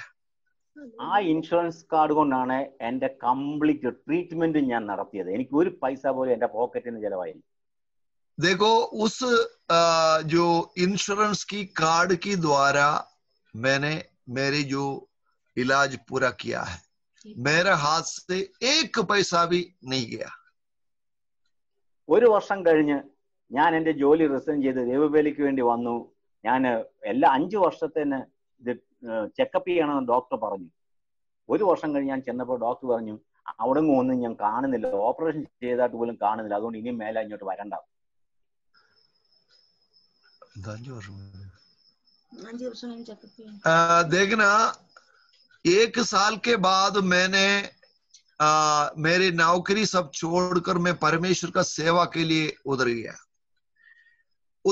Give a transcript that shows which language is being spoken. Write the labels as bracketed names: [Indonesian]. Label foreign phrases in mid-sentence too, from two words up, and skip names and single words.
[Malayalam] ആ ഇൻഷുറൻസ് കാർഡ് കൊണ്ടാണ് എന്റെ കംപ്ലീറ്റ് ട്രീറ്റ്മെന്റ് ഞാൻ നടത്തിയത്. എനിക്ക് ഒരു പൈസ പോലും എന്റെ പോക്കറ്റിന് ചെലവായില്ല. [Hindi] देखो उस जो इंश्योरेंस की कार्ड की द्वारा मैंने मेरी जो इलाज पूरा किया है, मेरे हाथ से 1 पैसा भी नहीं गया। [Malayalam] 1 വർഷം കഴിഞ്ഞ് ഞാൻ എന്റെ ജോലി റിസൈൻ ചെയ്ത് ദൈവവേലയ്ക്ക് വേണ്ടി വന്നു. ഞാൻ എല്ലാ 5 വർഷത്തിന് ഇത് ചെക്കപ്പ് ചെയ്യണമെന്ന് ഡോക്ടർ പറഞ്ഞു. 1 വർഷം കഴിഞ്ഞ് ഞാൻ ചെന്നപ്പോൾ ഡോക്ടർ പറഞ്ഞു, അവിടെ ഒന്നും ഞാൻ കാണുന്നില്ല, ഓപ്പറേഷൻ ചെയ്തായിട്ട് പോലും കാണുന്നില്ല, അതുകൊണ്ട് ഇനിയും മേലെ ഇങ്ങോട്ട് വരണ്ട. [Hindi] देखना 1 साल के बाद मैंने मेरी नौकरी सब छोड़कर मैं परमेश्वर का सेवा के लिए उधर गया।